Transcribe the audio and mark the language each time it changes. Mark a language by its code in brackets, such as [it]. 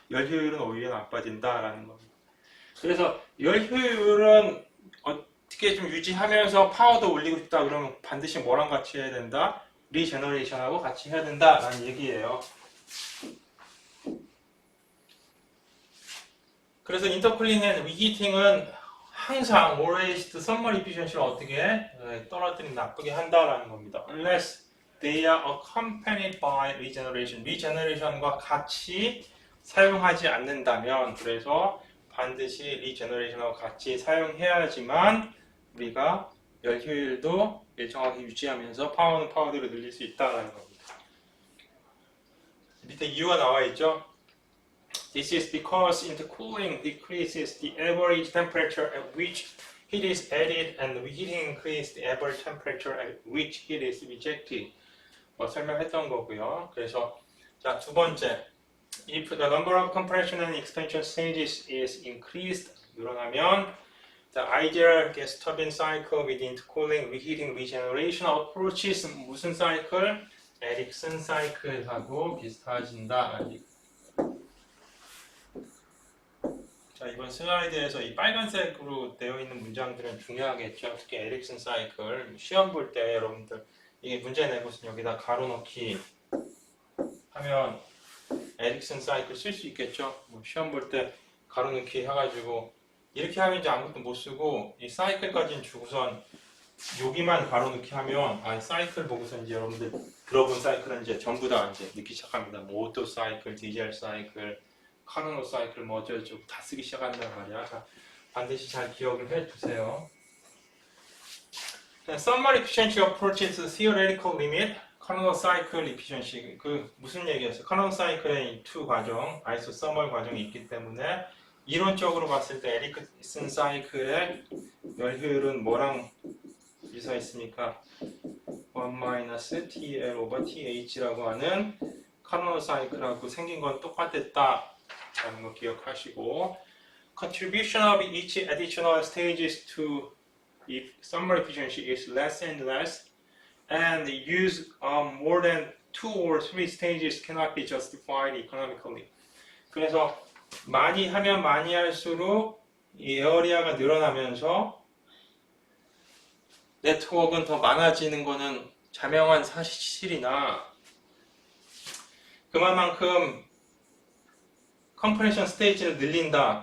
[ko] 열 효율은 오히려 나빠진다라는 겁니다. 그래서 열 효율은 어떻게 좀 유지하면서 파워도 올리고 싶다 그러면 반드시 뭐랑 같이 해야 된다? 리제너레이션하고 같이 해야 된다라는 얘기예요. 그래서 인터쿨링 앤 리히팅은 항상 [en] always the thermal efficiency [ko] 를 어떻게 떨어뜨리면 나쁘게 한다라는 겁니다. [en] Unless they are accompanied by regeneration. [ko] regeneration과 같이 사용하지 않는다면, 그래서 반드시 regeneration하고 같이 사용해야지만 우리가 열 효율도 일정하게 유지하면서 파워는 파워대로 늘릴 수 있다는 겁니다. 밑에 이유가 나와 있죠. [en] This is because intercooling decreases the average temperature at which heat is added and reheating increases the average temperature at which heat is rejected. [ko] 설명했던 거고요. 그래서 자, 두 번째, [en] if the number of compression and expansion stages is increased, [ko] 늘어나면 [en] the ideal gas turbine cycle with intercooling, reheating, regeneration approaches [ko] 무슨 사이클? 에릭슨 사이클하고 비슷해진다. 자, 이번 슬라이드에서 이 빨간색으로 되어 있는 문장들은 중요하겠죠. 특히 에릭슨 사이클 시험 볼 때 여러분들 이게 문제 내고서 여기다 가로 넣기 하면 에릭슨 사이클 쓸 수 있겠죠. 뭐 시험 볼 때 가로 넣기 해가지고 이렇게 하면 이제 아무것도 못 쓰고 이 사이클까지는 주고선 여기만 가로 넣기 하면 사이클 보고서 이제 여러분들 들어본 사이클은 이제 전부 다 이제 넣기 시작합니다. 뭐 오토 사이클, 디젤 사이클, 카르노 사이클 뭐 어쩌고저쩌고 다 쓰기 시작한단 말이야. 자, 반드시 잘 기억을 해두세요. [en] Summary efficiency approaches theoretical limit. [ko] 카르노 사이클 efficiency 그 무슨 얘기였어요? 카르노 사이클의 두 과정, 아이소서멀 과정이 있기 때문에 이론적으로 봤을 때 에릭슨 사이클의 열 효율은 뭐랑 유사했습니까? 1-TL over TH라고 하는 카르노 사이클하고 생긴 건 똑같았다 라는 거 기억하시고 [en] contribution of each additional stages to if summary efficiency is less and less and the use of more than 2 or 3 stages cannot be justified economically. [ko] 그래서 많이 하면 많이 할수록 이 에어리아가 늘어나면서 네트워크는 더 많아지는 거는 자명한 사실이나 그만큼 컴프레션 스테이지를 늘린다.